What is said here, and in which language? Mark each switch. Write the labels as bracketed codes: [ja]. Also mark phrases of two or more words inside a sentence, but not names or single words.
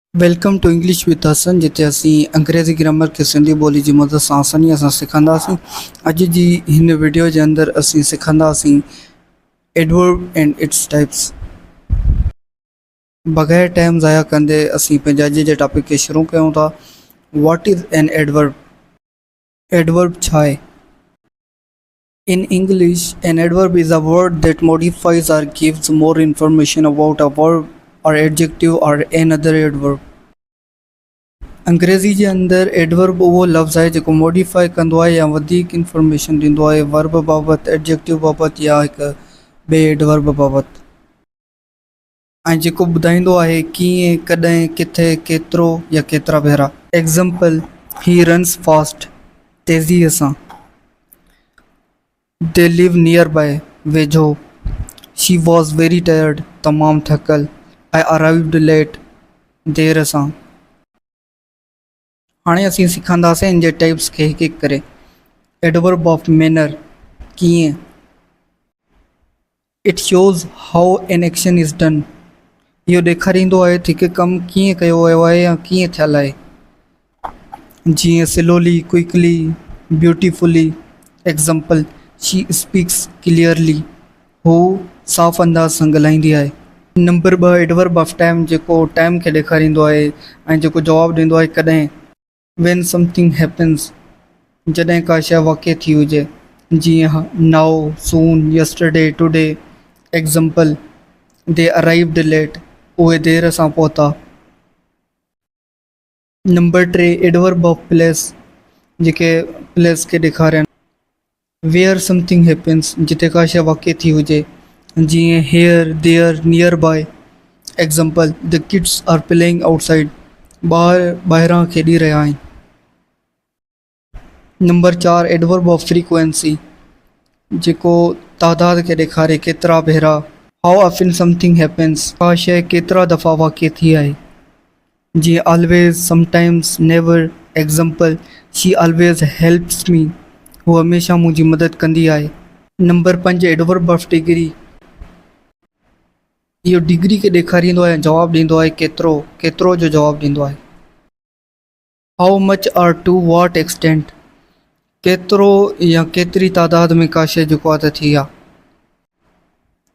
[en] Welcome to English with Hasan, [sd] जिते असी अंग्रेज़ी ग्रामर के सिंधी बोली जी मदद सां आसानी सां सिखंदासीं। अज जी हिन वीडियो के अंदर असी सिखंदासीं [en] adverb and its types. [sd] बगैर टाइम ज़ाया कंदे असी पंहिंजे अज जे टॉपिक के शुरू कयूं था। [en] What is an adverb? [sd] एडवर्ब छा है? [en] In English, an adverb is a word that modifies or gives more information about a verb or adjective or another adverb. [sd] अंग्रेज़ी जे अंदर एडवर्ब [ur] وہ لفظ ہے جو [sd] मॉडिफाई कंदो आहे या वधीक इंफॉर्मेशन ॾींदो आहे वर्ब बाबत, एडजेक्टिव बाबत या हिक बे एडवर्ब बाबत, ऐं जेको ॿुधाईंदो आहे कीअं, कॾहिं, किथे, केतिरो या केतिरा भेरा। [en] Example, he runs fast, [sd] तेज़ीअ सां। [en] They live nearby, [sd] वेझो। [en] She was very tired, [sd] तमामु थकल। [en] I arrived late, [sd] देर सां। हाणे असीं सिखंदासीं इन जे टाइप्स के हिकु हिकु करे। [en] Adverb of manner, कीअं। It shows how an action is done, [sd] इहो ॾेखारींदो आहे त हिकु कमु कीअं कयो वियो आहे या कीअं थियल आहे। [en] जीअं slowly, quickly, beautifully। Example, she speaks clearly, [sd] हू साफ़ अंदाज़ सां ॻाल्हाईंदी आहे। [en] Number 2, adverb of time, [sd] जेको टाइम खे ॾेखारींदो आहे ऐं जेको जवाबु ॾींदो आहे कॾहिं। [en] When something happens, [sd] जॾहिं का शइ वाक़ई थी हुजे। [en] जीअं now, soon, yesterday, today। एग्जाम्पल, they arrived late, [sd] उहे देर सां पहुता। [en] Number 3, adverb of place, [sd] जेके प्लेस खे ॾेखारनि। [en] Where something happens, [sd] जिते का शइ वाक़ई थी हुजे। [en] जीअं here, there, nearby। एग्जाम्पल, the kids are playing outside, [sd] ॿाहिरां खेॾी रहिया आहिनि। [en] Number 4, adverb of frequency, [sd] जेको तादाद खे ॾेखारे, केतिरा भेरा। [en] How often something happens, [sd] का शइ केतिरा दफ़ा वाक़ई थी आहे। [en] जीअं always, sometimes, never। Example, she always helps me, [sd] हू हमेशह मुंहिंजी मदद कंदी आहे। [en] Number 5, adverb of degree, [sd] इहो डिग्री खे ॾेखारींदो आहे, जवाबु ॾींदो आहे केतिरो जो जवाबु ॾींदो आहे। [en] How much or to what extent, [sd] केतिरो या केतिरी तादाद में का शइ जेको आहे त थी आहे।